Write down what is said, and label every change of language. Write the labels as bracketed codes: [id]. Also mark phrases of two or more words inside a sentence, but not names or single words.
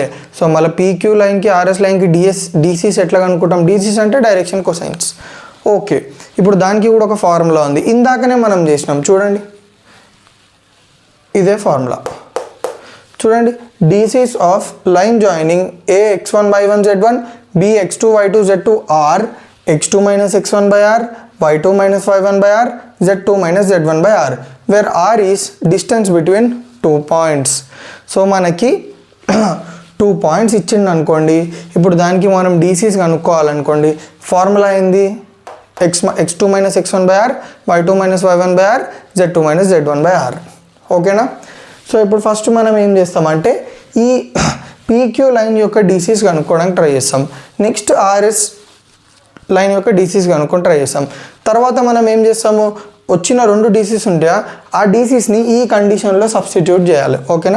[te] సో మళ్ళీ PQ లైన్కి RS లైన్కి DCs ఎట్లా కనుక్కుంటాం? DCs అంటే [en] direction cosines. [te] ఓకే, ఇప్పుడు దానికి కూడా ఒక ఫార్ములా ఉంది. ఇందాకనే మనం చేసినాం చూడండి, ఇదే ఫార్ములా చూడండి. [en] DCs of line joining A x1 y1 z1 B x2 y2 z2 R x2 minus x1 by R y2 minus y1 by R z2 minus z1 by R, where R is distance between 2 points. [te] సో మనకి 2 పాయింట్స్ ఇచ్చిండు అనుకోండి. ఇప్పుడు దానికి మనం DCs కనుక్కోవాలనుకోండి. ఫార్ములా ఏంది? [en] x2 minus x1 by R y2 minus y1 by R z2 minus z1 by R. [te] ఓకేనా? సో ఇప్పుడు ఫస్ట్ మనం ఏం చేస్తామంటే ఈ PQ లైన్ యొక్క DCs కనుక్కోవడానికి ట్రై చేస్తాం. [en] next RS line [te] యొక్క DCs కనుక్కొని ట్రై చేస్తాం. తర్వాత మనం ఏం చేస్తాము? వచ్చిన రెండు DCs ఉంటే ఆ DCsని ఈ కండిషన్లో సబ్స్టిట్యూట్ చేయాలి. ఓకేనా?